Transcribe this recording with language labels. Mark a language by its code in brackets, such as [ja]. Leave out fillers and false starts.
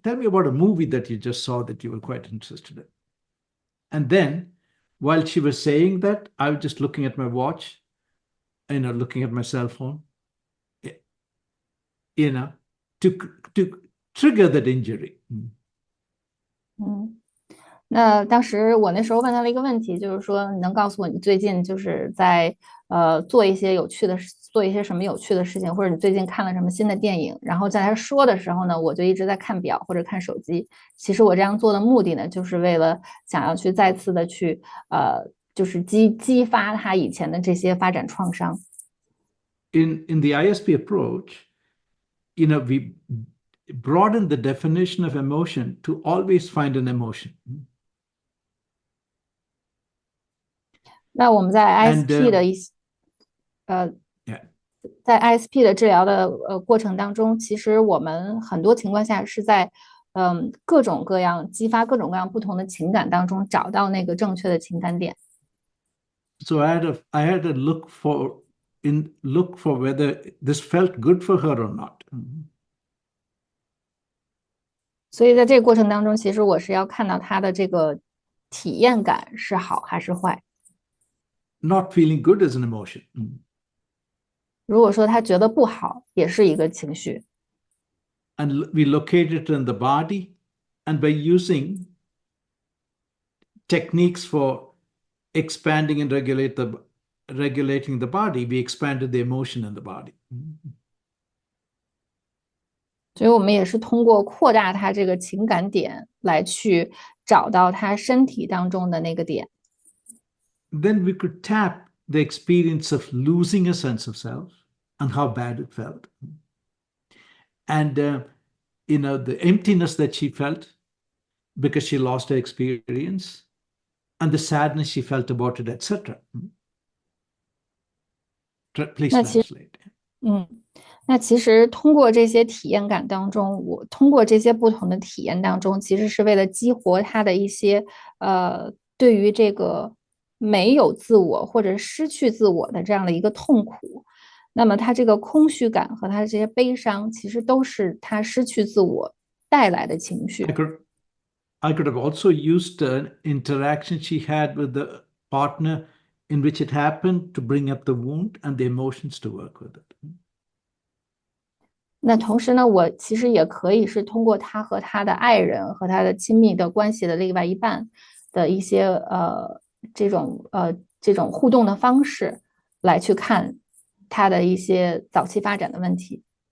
[en] Tell me about a movie that you just saw that you were quite interested in. And then, while she was saying that, I was just looking at my watch, looking at my cell phone, you know, to trigger that injury. [zh] 那当时我那时候问他了一个问题，就是说你能告诉我你最近就是在做一些什么有趣的事情，或者你最近看了什么新的电影？然后在他说的时候呢，我就一直在看表或者看手机。其实我这样做的目的呢，就是为了想要去再次的去就是激发他以前的这些发展创伤。 [en] In the ISP approach, we broaden the definition of emotion to always find an emotion. [zh] 那我们在 [en] And [zh] ISP 的 [en] yeah, [zh] 在 ISP 的治疗的过程当中，其实我们很多情况下是在各种各样激发各种各样不同的情感当中找到那个正确的情感点。 [en] so I had to look for whether this felt good for her or not. [zh] 所以在这个过程当中，其实我是要看到他的这个体验感是好还是坏。 [en] Not feeling good is an emotion. [zh] 如果说他觉得不好，也是一个情绪。 [en] And we locate it in the body, and by using techniques for expanding and regulating the body, we expanded the emotion in the body. [zh] 所以我们也是通过扩大他这个情感点来去找到他身体当中的那个点。 [en] Then we could tap the experience of losing a sense of self and how bad it felt. And, the emptiness that she felt because she lost her experience and the sadness she felt about it, etc. Please [zh] 那其实 [en] translate. [zh] 那其实通过这些体验感当中，我通过这些不同的体验当中，其实是为了激活他的一些对于这个没有自我或者失去自我的这样的一个痛苦。那么他这个空虚感和他这些悲伤，其实都是他失去自我带来的情绪。 [en] I could have also used an interaction she had with the partner in which it happened to bring up the wound and the emotions to work with it. [zh] 那同时呢，我其实也可以是通过他和他的爱人和他的亲密的关系的另外一半的一些这种互动的方式来去看他的一些早期发展的问题。